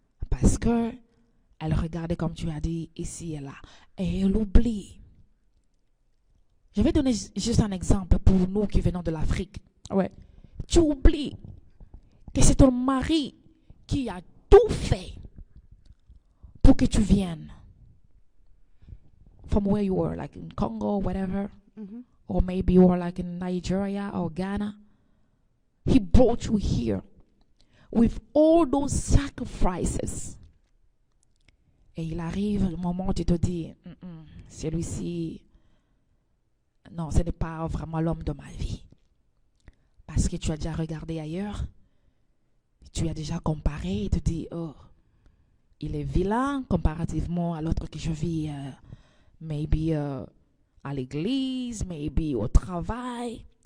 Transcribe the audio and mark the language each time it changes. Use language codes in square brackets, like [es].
[fr] Parce que elle regardait, comme tu as dit, ici et là. Et elle oublie. Je vais donner juste un exemple pour nous qui venons de l'Afrique. Ouais. Tu oublies que c'est ton mari qui a tout fait pour que tu viennes. [en] From where you were, like in Congo, whatever. Mhm. Or maybe you were like in Nigeria or Ghana. He brought you here with all those sacrifices. [fr] Et il arrive le moment où tu te dis, celui-ci, non, ce n'est pas vraiment l'homme de ma vie. Parce que tu as déjà regardé ailleurs, tu as déjà comparé et tu te dis, oh, il est vilain comparativement à l'autre que je vis, maybe à l'église, maybe au travail.